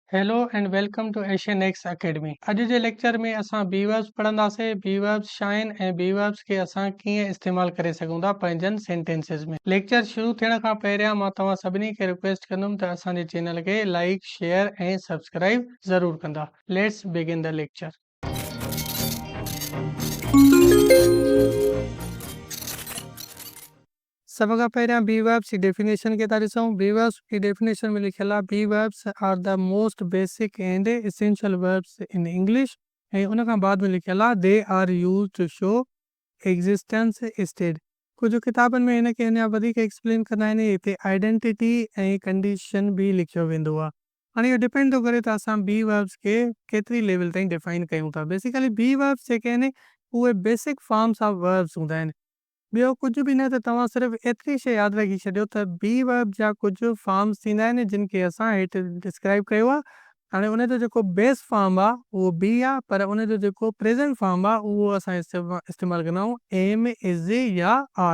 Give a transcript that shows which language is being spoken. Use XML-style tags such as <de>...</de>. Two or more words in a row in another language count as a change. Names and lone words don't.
<en>Hello and welcome to Asian X Academy.</en> <sd>अॼु जे लेक्चर में असां</sd> <en>be verbs</en> <sd>पढ़ंदासीं।</sd> <en>be verbs</en> <sd>छा आहिनि ऐं</sd> <en>be verbs</en> <sd>खे असां कीअं इस्तेमालु करे सघूं था पंहिंजनि सेंटेंसिस में। लेक्चर शुरू थियण खां पहिरियां मां तव्हां सभिनी खे रिक्वेस्ट कंदुमि त असांजे चैनल खे</sd> <en>like share</en> <sd>ऐं सब्सक्राइब ज़रूरु कंदा।</sd> <en>Let's begin the lecture.</en> <sd>सभ खां पहिरियां</sd> <en>be verbs</en> <sd>जी डेफिनेशन खे था ॾिसूं।</sd> <en>be verbs</en> <sd>की डेफिनेशन में लिखियल आहे</sd> <en>be verbs are the most basic and essential verbs in English.</en> <sd>ऐं उन खां बाद में लिखियल आहे</sd> <en>they are use to show existence state.</en> <sd>कुझु किताबनि में हिन खे अञा वधीक एक्सप्लेन कंदा आहिनि। हिते आइडेंटिटी ऐं कंडीशन बि लिखियो वेंदो आहे। हाणे इहो डिपेंड थो करे त असां</sd> <en>be verbs</en> <sd>खे केतिरी लेवल ताईं डिफाइन कयूं था। बेसिकली</sd> <en>be verbs</en> <sd>जेके आहिनि उहे</sd> <en>basic forms of verbs</en> <sd>हूंदा आहिनि। ॿियो कुझु बि न, त तव्हां सिर्फ़ु एतिरी शइ यादि रखी छॾियो त</sd> <en>be verb</en> <sd>जा कुझु फॉर्म्स थींदा आहिनि जिन खे असां हेठि डिस्क्राइब कयो आहे। हाणे उनजो जेको</sd> <en>base form</en> <sd>आहे उहो बी आहे, पर उनजो जेको</sd> <en>present form</en> <sd>आहे उहो असां इस्तेमालु कंदा आहियूं</sd> <en>am, is</en> <sd>या आर।</sd>